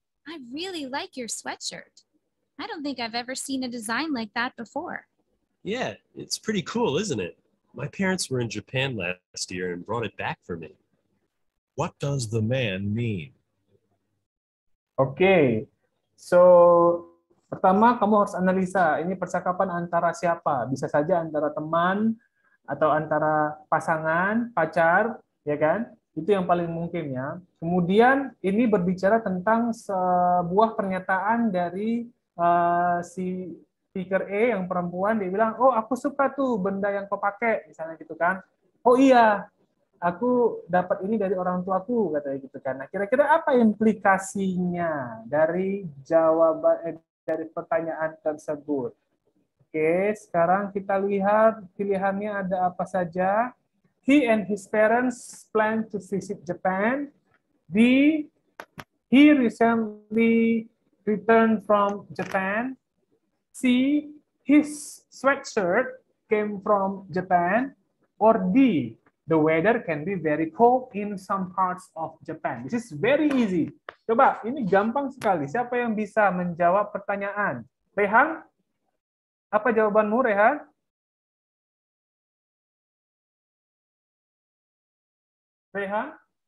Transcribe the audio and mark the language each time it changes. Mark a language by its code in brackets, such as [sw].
[en] I really like your sweatshirt. I don't think I've ever seen a design like that before. Yeah, it's pretty cool, isn't it? My parents were in Japan last year and brought it back for me. What does the man mean? [id] Oke, so pertama kamu harus analisa ini percakapan antara siapa. Bisa saja antara teman atau antara pasangan, pacar, ya kan? Itu yang paling mungkin ya. Kemudian ini berbicara tentang sebuah pernyataan dari si speaker E yang perempuan, dia bilang, oh aku suka tuh benda yang kau pakai, misalnya gitu kan. Oh iya, aku dapat ini dari orang tuaku, katanya gitu kan. Nah, kira-kira apa implikasinya dari jawaban dari pertanyaan tersebut? Oke, sekarang kita lihat pilihannya ada apa saja. [en] He and his parents plan to visit Japan. B. He recently returned from Japan. C. His sweatshirt came from Japan. Or D. The weather can be very cold in some parts of Japan. This is very easy. [id] Coba, ini gampang sekali. Siapa yang bisa menjawab pertanyaan? Rehan? Apa jawabanmu, Rehan? Rehan?